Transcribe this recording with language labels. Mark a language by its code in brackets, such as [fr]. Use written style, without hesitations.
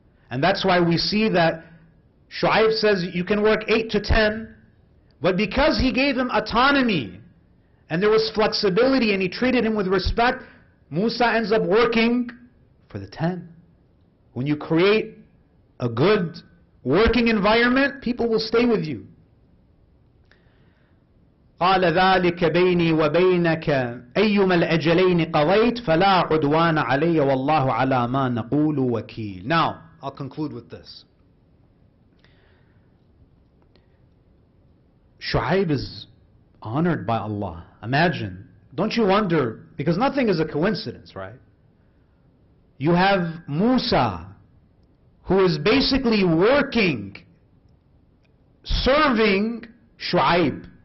[en] And that's why we see that Shu'aib says you can work 8 to 10, but because he gave him autonomy and there was flexibility and he treated him with respect, Musa ends up working for the 10. When you create a good working environment, people will stay with you. [ar] قال ذلك بيني وبينك أيما الأجلين قضيت فلا عدوان علي والله على ما نقول وكيل. [en] Now, I'll conclude with this. Shu'aib is honored by Allah. Imagine, don't you wonder, because nothing is a coincidence, right? You have Musa, who is basically working, serving Shu'aib.